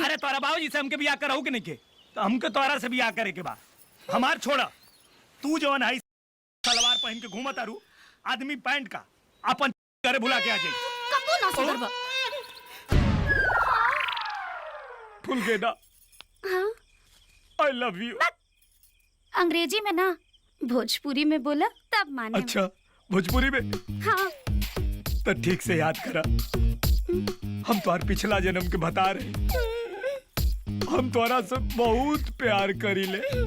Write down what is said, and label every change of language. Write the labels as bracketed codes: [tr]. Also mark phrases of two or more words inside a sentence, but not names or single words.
[bho] अरे तोरा बाबूजी से हमके बियाह कराऊ कि नहीं के? तो हमके तोरा से बियाह करे के बा। हमार छोड़ा, तू जवन है सलवार पहन के घूमत आरू, आदमी पैंट का अपन घरे भुला के आ जाई। कबू ना सुधरबा। फुल के ना। हाँ? [en] I love you। [bho] अंग्रेजी में ना, भोजपुरी में बोला तब माने। अच्छा, भोजपुरी में? हाँ। तो ठीक से याद करा, हम तुम्हार पिछला जन्म के बता रहे। हम तुम्हारा से बहुत प्यार करी ले।